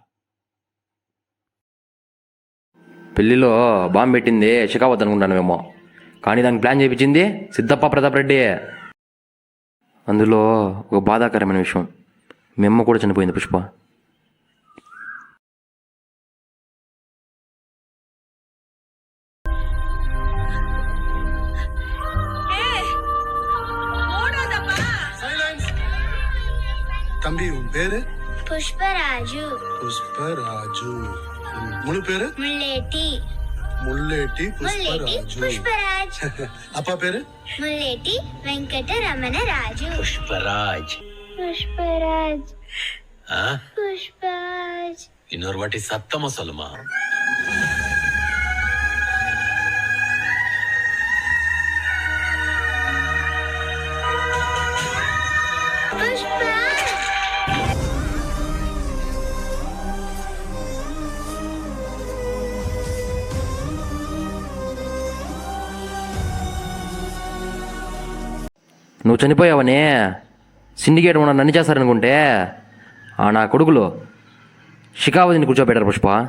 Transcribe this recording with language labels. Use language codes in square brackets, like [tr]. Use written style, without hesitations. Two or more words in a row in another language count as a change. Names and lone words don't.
[te] పెళ్లిలో బాంబు పెట్టింది షికావత్ అనుకుంటాను, కానీ దానికి ప్లాన్ చేయించింది సిద్ధప్ప ప్రతాప్ రెడ్డి. అందులో ఒక బాధాకరమైన విషయం, మీ అమ్మ కూడా చనిపోయింది పుష్ప. [ta] தம்பி உன் பேரு? [te] పుష్పరాజు. [ta] புஷ்பராஜு. முழு பேரு? [te] ముల్లేటి. [ta] முல்லேட்டி [te] ముల్లేటి [ta] புஷ்பராஜு. [te] పుష్పరాజ్. [ta] அப்பா பேரு? [te] ముల్లేటి వెంకటరమణ రాజు. [ta] புஷ்பராஜ். [te] పుష్పరాజ్. ஆ? పుష్పరాజ్. [ta] இன்னொரு வாட்டி சத்தமா சொல்லுமா. [te] పుష్పరాజ్. నువ్వు చనిపోయావని సిండికేట్ ఉన్న నన్ను చేస్తారనుకుంటే ఆ నా కొడుకులు షికావతిని కూర్చోబెట్టారు పుష్ప.